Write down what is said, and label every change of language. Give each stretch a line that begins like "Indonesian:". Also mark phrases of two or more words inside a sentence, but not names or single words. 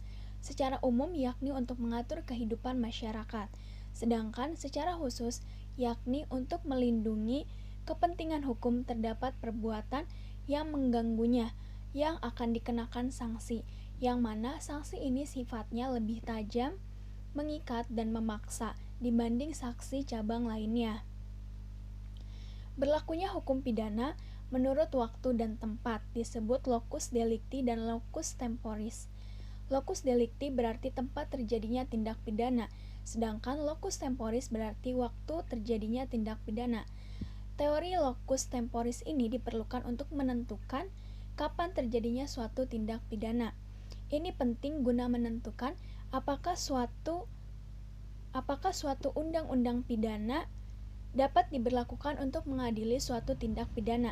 Indonesian: Secara umum yakni untuk mengatur kehidupan masyarakat, sedangkan secara khusus yakni untuk melindungi kepentingan hukum terdapat perbuatan yang mengganggunya, yang akan dikenakan sanksi, yang mana sanksi ini sifatnya lebih tajam, mengikat, dan memaksa dibanding sanksi cabang lainnya. Berlakunya hukum pidana menurut waktu dan tempat disebut
Latin: locus delicti
Indonesian: dan
Latin: locus temporis. Locus delicti
Indonesian: berarti tempat terjadinya tindak pidana, sedangkan
Latin: locus temporis
Indonesian: berarti waktu terjadinya tindak pidana. Teori
Latin: locus temporis
Indonesian: ini diperlukan untuk menentukan kapan terjadinya suatu tindak pidana. Ini penting guna menentukan apakah suatu undang-undang pidana dapat diberlakukan untuk mengadili suatu tindak pidana.